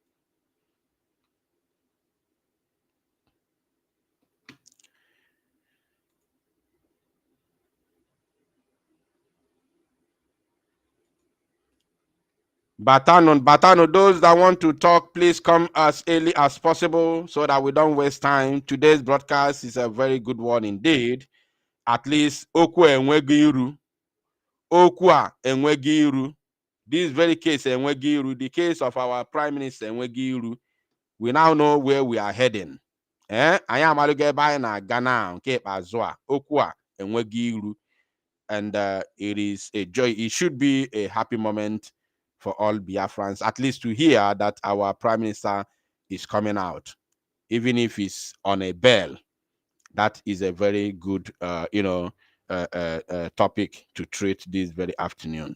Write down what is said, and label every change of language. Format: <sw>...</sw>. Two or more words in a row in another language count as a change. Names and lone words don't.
<en>Batano, those that want to talk, please come as early as possible so that we don't waste time. Today's broadcast is a very good one indeed. At least,</en> <ig>okwu enweghị iru. Okwu a enweghị iru.</ig> <en>This very case</en> <ig>enweghị iru.</ig> <en>The case of our Prime Minister</en> <ig>enweghị iru.</ig> <en>We now know where we are heading.</en> <ig>Anyị amalụgo ebe anyị na-aga na nke ikpeazụ a. Okwu a enweghị iru.</ig> <en>And it is a joy. It should be a happy moment for all Biafrans, at least to hear that our Prime Minister is coming out, even if it's on a bail. That is a very good, topic to treat this very afternoon.</en>